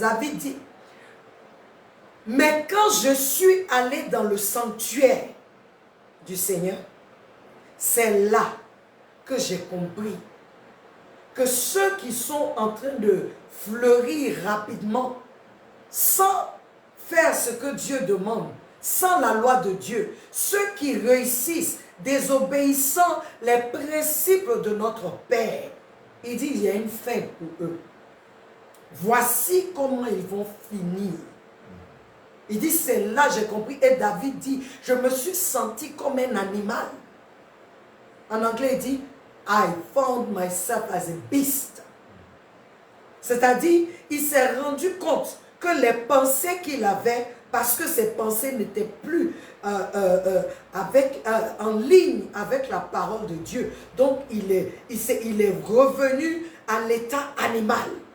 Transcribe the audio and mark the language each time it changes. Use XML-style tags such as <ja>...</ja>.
<fr>David dit, mais quand je suis allé dans le sanctuaire du Seigneur, c'est là que j'ai compris que ceux qui sont en train de fleurir rapidement, sans faire ce que Dieu demande, sans la loi de Dieu, ceux qui réussissent, désobéissant les principes de notre Père, il dit, il y a une fin pour eux. Voici comment ils vont finir. Il dit, c'est là j'ai compris. Et David dit, je me suis senti comme un animal. En anglais, il dit,</fr> <en>I found myself as a beast.</en> <fr>C'est-à-dire, il s'est rendu compte que les pensées qu'il avait, parce que ses pensées n'étaient plus en ligne avec la parole de Dieu. Donc, il est revenu à l'état animal.</fr>